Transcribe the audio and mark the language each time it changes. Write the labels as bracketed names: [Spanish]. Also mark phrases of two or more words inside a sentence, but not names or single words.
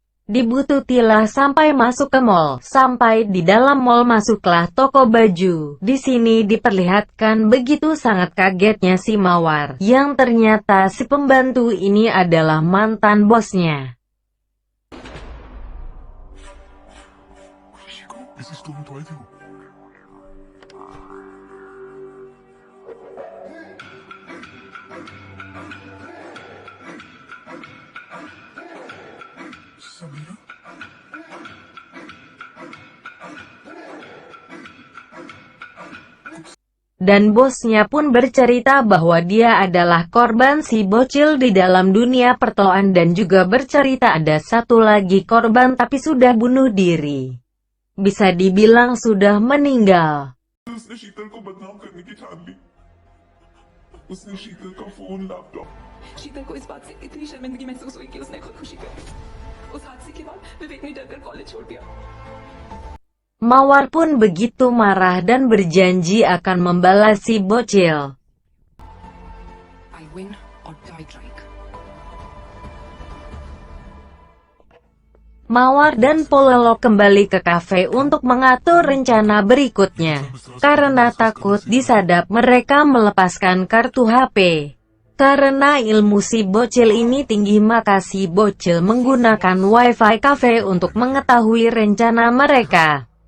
[Indonesian] Dibututilah sampai masuk ke mall. Sampai di dalam mall masuklah toko baju. Di sini diperlihatkan begitu sangat kagetnya si Mawar, yang ternyata si pembantu ini adalah mantan bosnya. [Hindi] इसी स्टोर में तो आई थी वो। समीरा? [Indonesian] Dan bosnya pun bercerita bahwa dia adalah korban si bocil di dalam dunia perteloan dan juga bercerita ada satu lagi korban tapi sudah bunuh diri. Bisa dibilang sudah meninggal. [Hindi] उसने शीतल को बदनाम करने की ठान ली। उसने शीतल का फोन, लैपटॉप। शीतल को इस बात से इतनी शर्मिंदगी महसूस हुई कि उसने खुदकुशी कर ली। उस हादसे के बाद विवेक ने डरकर कॉलेज छोड़ दिया। [Indonesian] Mawar pun begitu marah dan berjanji akan membalas si bocil. [English] I win or die trying. [Indonesian] Mawar dan Pololo kembali ke kafe untuk mengatur rencana berikutnya. Karena takut disadap mereka melepaskan kartu HP. Karena ilmu si bocil ini tinggi maka si bocil menggunakan wifi kafe untuk mengetahui rencana mereka.